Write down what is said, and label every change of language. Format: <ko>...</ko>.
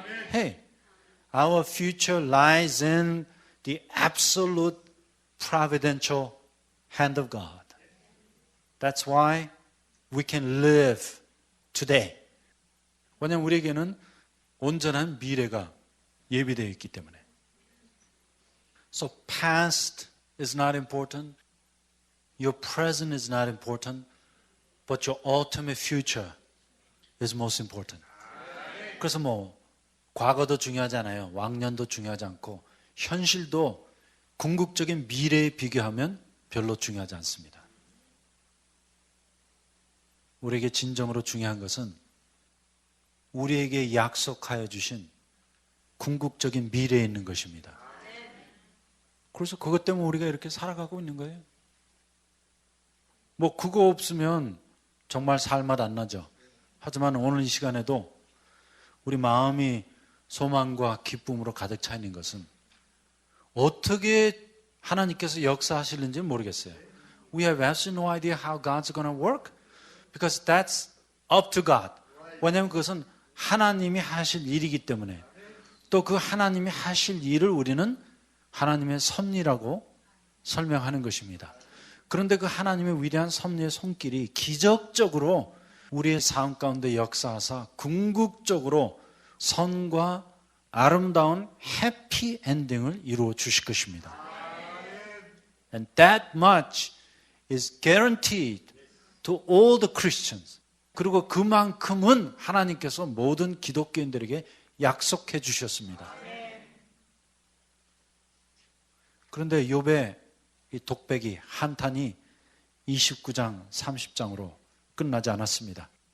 <en>Hey, our future lies in the absolute providential hand of God. That's why we can live today.</en> <ko>왜냐하면 우리에게는 온전한 미래가 예비되어 있기 때문에.</ko> <en>So past is not important. Your present is not important. But your ultimate future is most important.</en> <ko>그래서 과거도 중요하지 않아요. 왕년도 중요하지 않고 현실도 궁극적인 미래에 비교하면 별로 중요하지 않습니다. 우리에게 진정으로 중요한 것은 우리에게 약속하여 주신 궁극적인 미래에 있는 것입니다. 그래서 그것 때문에 우리가 이렇게 살아가고 있는 거예요. 그거 없으면 정말 살맛 안 나죠. 하지만 오늘 이 시간에도 우리 마음이 소망과 기쁨으로 가득 차 있는 것은 어떻게 하나님께서 역사하실는지 모르겠어요.</ko> <en>We have absolutely no idea how God's going to work because that's up to God.</en> <ko>왜냐하면 그것은 하나님이 하실 일이기 때문에 또 그 하나님이 하실 일을 우리는 하나님의 섭리라고 설명하는 것입니다. 그런데 그 하나님의 위대한 섭리의 손길이 기적적으로 우리의 삶 가운데 역사하사 궁극적으로 선과 아름다운 해피 엔딩을 이루어 주실 것입니다.</ko> <en>And that much is guaranteed to all the Christians.</en> <ko>그리고 그만큼은 하나님께서 모든 기독교인들에게 약속해 주셨습니다. 그런데 욥의 이 독백이 한탄이 29장 30장으로 끝나지 않았습니다.</ko>